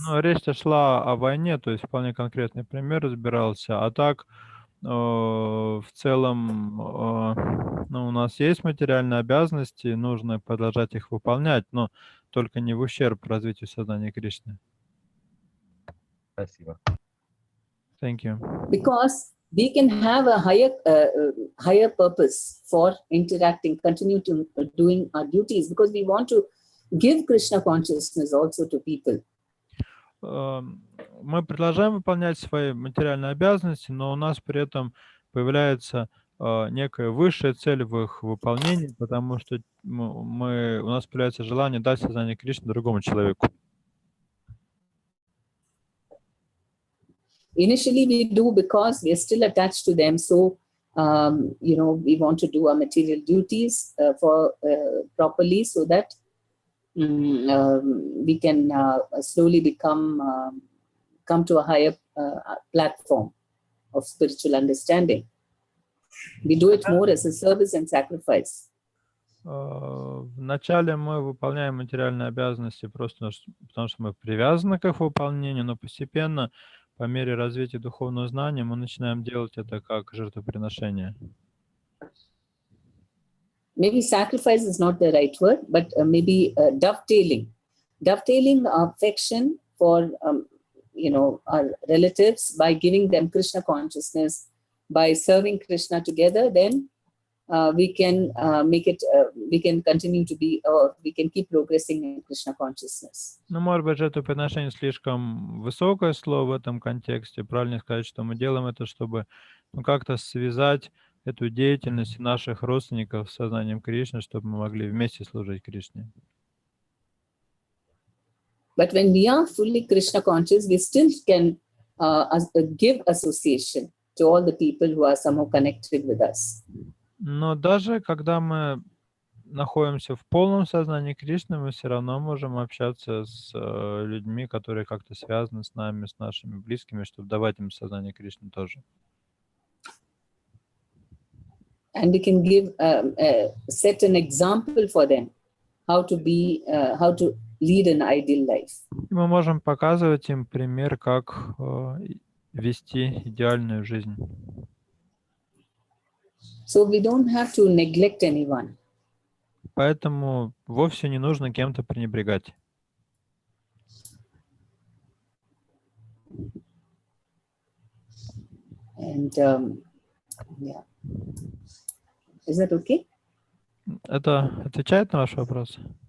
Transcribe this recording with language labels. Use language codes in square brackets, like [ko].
[ru] Ну, речь шла о войне, то есть вполне конкретный пример разбирался. А так, в целом, ну, у нас есть материальные обязанности, нужно продолжать их выполнять, но только не в ущерб развитию сознания Кришны. спасибо. [en] Thank you. Because we can have a higher purpose for interacting, continue to doing our duties, because we want to give Krishna consciousness also to people. [ru] Мы продолжаем выполнять свои материальные обязанности, но у нас при этом появляется некая высшая цель в их выполнении, потому что у нас появляется желание дать сознание Кришны другому человеку. [en] Initially, we do because we are still attached to them. So, we want to do our material duties properly so that we can slowly come to a higher platform of spiritual understanding. We do it more as a service and sacrifice. [ru] Вначале мы выполняем материальные обязанности просто потому, что мы привязаны к их выполнению, но постепенно, по мере развития духовного знания, мы начинаем делать это как жертвоприношение. [en] Maybe sacrifice is not the right word, but maybe dovetailing our affection for our relatives by giving them Krishna consciousness, by serving Krishna together. Then we can make it. We can continue to be, or we can keep progressing in Krishna consciousness. [ru] Ну, может быть, жертвоприношение слишком высокое слово в этом контексте. Правильно сказать, что мы делаем это, чтобы как-то связать эту деятельность наших родственников с сознанием Кришны, чтобы мы могли вместе служить Кришне. [en] But when we are fully Krishna conscious, we still can give association to all the people who are somehow connected with us. [ru] Но даже когда мы находимся в полном сознании Кришны, мы все равно можем общаться с людьми, которые как-то связаны с нами, с нашими близкими, чтобы давать им сознание Кришны тоже. [en] And we can give set an example for them how to lead an ideal life. [ru] Мы можем показывать им пример, как вести идеальную жизнь. [en] So we don't have to neglect anyone. [ru] Поэтому вовсе не нужно кем-то пренебрегать. [en] And yeah. Is that okay? [ru] Это отвечает на ваш вопрос?